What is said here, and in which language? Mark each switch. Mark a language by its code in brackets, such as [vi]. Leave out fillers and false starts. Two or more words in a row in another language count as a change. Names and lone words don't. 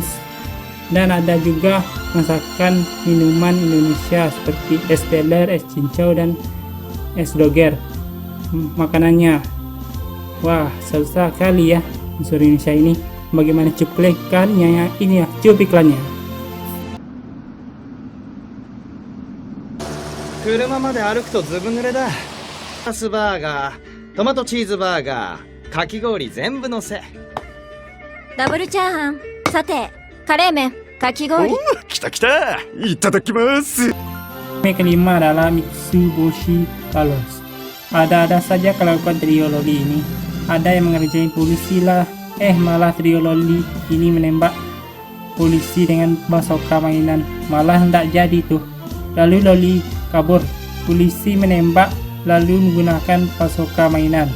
[id] Dan ada juga masakan minuman Indonesia seperti es teler, es cincau, dan es doger. Makanannya wah, susah kali ya unsur Indonesia ini. Bagaimana cuplikannya? Ini ya cupliklannya. [ja] 車まで歩くとずぶ濡れだ。ハスバーガー、トマトチーズバーガー、かき氷全部のせ。ダブルチャーハン、さて、カレー麺、かき氷。来た来た、いただきます。 [id] Anime kelima adalah Mitsuboshi Palace. Ada-ada saja kelakuan trio loli ini. Ada yang mengerjain polisi lah, malah trio loli ini menembak polisi dengan bazooka mainan, malah tidak jadi tuh. Lalu loli kabur, polisi menembak lalu menggunakan bazooka mainan.